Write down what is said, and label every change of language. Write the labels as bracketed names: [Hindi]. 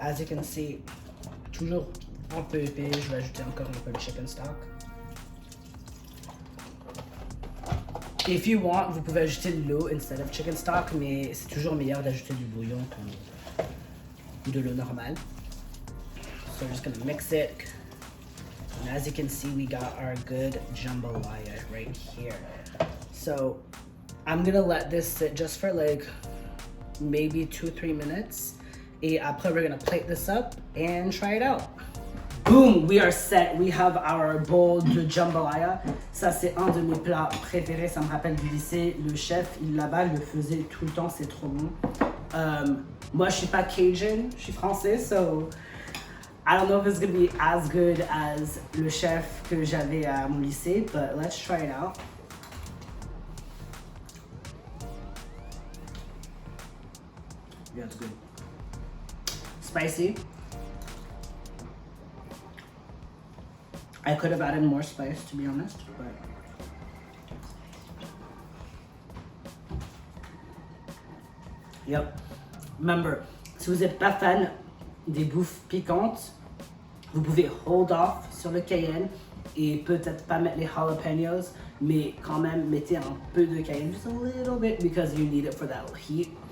[English] As you can see, [French] toujours un peu épais. Je vais ajouter encore un peu de chicken stock. [English] If you want, [French] vous pouvez ajouter de l'eau [English] instead of chicken stock, [French] mais c'est toujours meilleur d'ajouter du bouillon que de l'eau normale. [English] So we're just gonna mix it. And as you can see, we got our good jambalaya right here. So I'm gonna let this sit just for like maybe 2-3 minutes. [French] Et après, [English] we're gonna plate this up and try it out. Boom, we are set. We have our bowl de jambalaya. [French] Ça, c'est un de mes plats préférés. Ça me rappelle du lycée. Le chef, il là-bas, le faisait tout le temps. C'est trop bon. Moi, je suis pas Cajun. Je suis français, [English] so I don't know if it's gonna be as good as [French] le chef que j'avais à mon lycée, [English] but let's try it out. Yeah, it's good. Spicy. I could have added more spice, to be honest, but yep. [French] Remember, si vous n'êtes pas fan des bouffes piquantes, vous pouvez [English] hold off [French] sur le cayenne et peut-être pas mettre les jalapenos, mais quand même mettez un peu de cayenne, [English] just a little bit, because you need it for that heat.